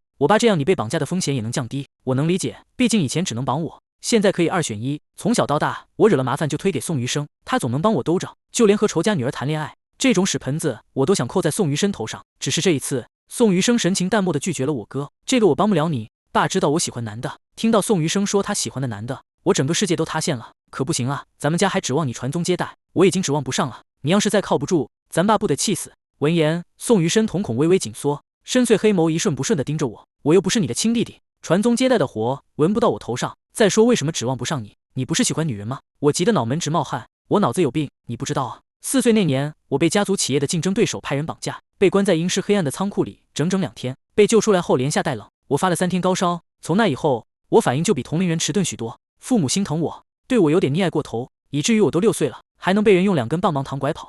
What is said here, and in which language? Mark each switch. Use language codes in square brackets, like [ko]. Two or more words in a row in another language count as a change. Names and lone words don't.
[zh] 我爸這樣，你被綁架的風險也能降低。我能理解，畢竟以前只能綁我，現在可以2選1。從小到大，我惹了麻煩就推給宋餘生，他總能幫我兜着。就連和仇家女兒談戀愛，這種屎盆子我都想扣在宋餘生頭上。只是這一次，宋餘生神情淡漠地拒絕了我哥。這個我幫不了你，爸知道我喜歡男的。聽到宋余生說他喜歡的男的，我整個世界都塌陷了。可不行啊，咱们家還指望你傳宗接代，我已經指望不上了。你要是再靠不住，咱爸不得氣死。聞言，宋餘生瞳孔微微緊縮，深邃黑眸一瞬不瞬地盯着我。我又不是你的親弟弟，傳宗接代的活輪不到我頭上。再說為什麼指望不上你？你不是喜歡女人嗎？我急得腦門直冒汗。我腦子有病，你不知道啊。4歲那年，我被家族企業的競爭對手派人綁架，被關在陰濕黑暗的倉庫裡整整2天。被救出來後連下帶冷，我發了3天高燒。從那以後，我反應就比同齡人遲鈍許多。父母心疼我，對我有點溺愛過頭，以至於我都6歲了，還能被人用2根棒棒糖拐跑。